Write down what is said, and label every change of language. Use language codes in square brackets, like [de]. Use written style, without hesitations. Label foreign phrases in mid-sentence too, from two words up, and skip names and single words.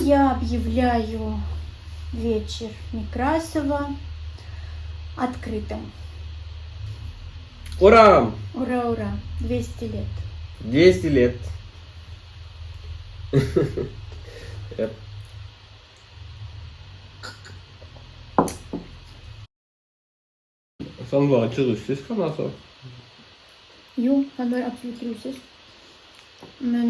[ru] объявляю вечер Некрасова открытым. Ура! Ура, ура! 200 лет. 200 лет. [no] Ja. Så han var ikke russisk, han altså? Jo, han var absolutt russisk. Men